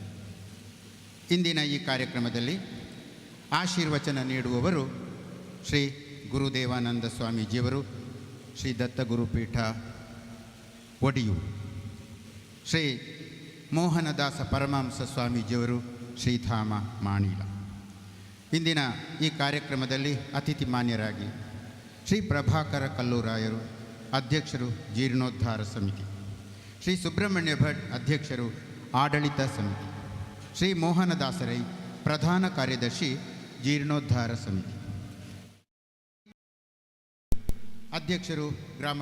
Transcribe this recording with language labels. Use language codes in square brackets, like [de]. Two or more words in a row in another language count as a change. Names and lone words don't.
[kn] ಇಂದಿನ ಈ ಕಾರ್ಯಕ್ರಮದಲ್ಲಿ ಆಶೀರ್ವಚನ ನೀಡುವವರು ಶ್ರೀ ಗುರುದೇವಾನಂದ ಸ್ವಾಮೀಜಿಯವರು, ಶ್ರೀ ದತ್ತ ಗುರುಪೀಠ ಒಡಿಯೂರು, ಶ್ರೀ ಮೋಹನದಾಸ ಪರಮಹಂಸ ಸ್ವಾಮೀಜಿಯವರು, ಶ್ರೀಧಾಮ ಮಾಣಿಲ. ಇಂದಿನ ಈ ಕಾರ್ಯಕ್ರಮದಲ್ಲಿ ಅತಿಥಿ ಮಾನ್ಯರಾಗಿ ಶ್ರೀ ಪ್ರಭಾಕರ ಕಲ್ಲೂರಾಯರು, ಅಧ್ಯಕ್ಷರು ಜೀರ್ಣೋದ್ಧಾರ ಸಮಿತಿ, ಶ್ರೀ ಸುಬ್ರಹ್ಮಣ್ಯ ಭಟ್, ಅಧ್ಯಕ್ಷರು ಆಡಳಿತ ಸಮಿತಿ, ಶ್ರೀ ಮೋಹನದಾಸರೈ, ಪ್ರಧಾನ ಕಾರ್ಯದರ್ಶಿ ಜೀರ್ಣೋದ್ಧಾರ ಸಮಿತಿ, ಅಧ್ಯಕ್ಷರು ಗ್ರಾಮ